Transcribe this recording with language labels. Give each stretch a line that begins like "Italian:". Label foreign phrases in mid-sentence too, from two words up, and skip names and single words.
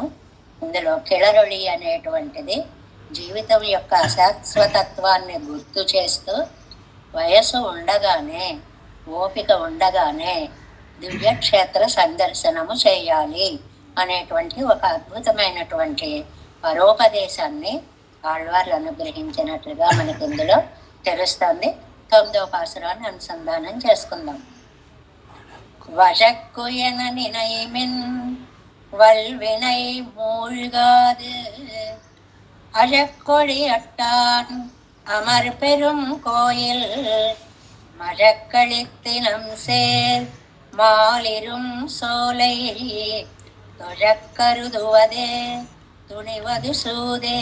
Telugu: ఇందులో కిళరొళి అనేటువంటిది జీవితం యొక్క అశాశ్వతత్వాన్ని గుర్తు చేస్తూ వయసు ఉండగానే ఓపిక ఉండగానే దివ్యక్షేత్ర సందర్శనము చేయాలి అనేటువంటి ఒక అద్భుతమైనటువంటి పరోపదేశాన్ని ఆళ్వార్లు అనుగ్రహించినట్లుగా మనకి ఇందులో తెలుస్తుంది. 9వ పాసురాన్ని అనుసంధానం చేసుకుందాం.
Tamil: வழக்குயன நினைமின் வல்வினை மூழ்காது அழக்கொழி அட்டான் அமர் பெரும் கோயில் மழக்களித்தினம் சேர் மாலிரும் சோலை தொழக்கருதுவதே துணிவது சூதே.